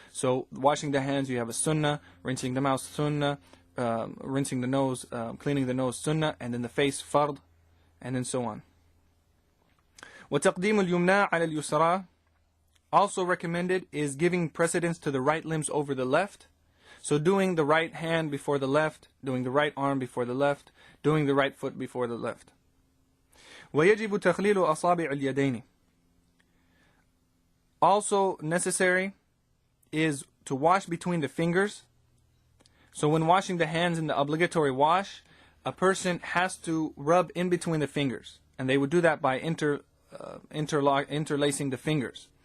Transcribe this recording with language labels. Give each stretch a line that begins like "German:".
English: So washing the hands, you have a sunnah, rinsing the mouth, sunnah, rinsing the nose, cleaning the nose, sunnah, and then the face, fard, and then so on.
Arabic: وَتَقْدِيمُ الْيُمْنَى عَلَى الْيُسْرَى.
English: Also recommended is giving precedence to the right limbs over the left. So doing the right hand before the left, doing the right arm before the left, doing the right foot before the left.
Arabic: وَيَجِبُ تَخْلِيلُ أَصَابِعِ الْيَدَيْنِ.
English: Also necessary is to wash between the fingers. So when washing the hands in the obligatory wash, a person has to rub in between the fingers. And they would do that by interlacing the fingers.